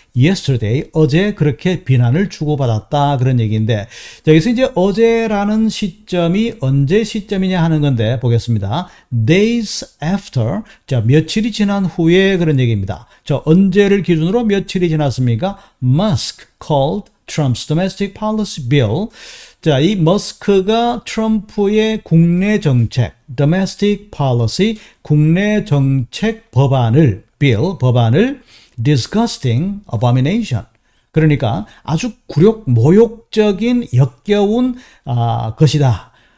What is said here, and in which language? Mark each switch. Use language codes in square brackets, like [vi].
[ko] Yesterday, 어제 그렇게 비난을 주고받았다 그런 얘기인데, 자, 여기서 이제 어제라는 시점이 언제 시점이냐 하는 건데 보겠습니다. [en] Days after, [ko] 자, 며칠이 지난 후에 그런 얘기입니다. 자, 언제를 기준으로 며칠이 지났습니까? [en] Musk called Trump's domestic policy bill. [ko] 자, 이 머스크가 트럼프의 국내 정책, [en] domestic policy, [ko] 국내 정책 법안을, bill, 법안을 [en] disgusting abomination. [ko] 그러니까 아주 굴욕, 모욕적인 역겨운 것이다.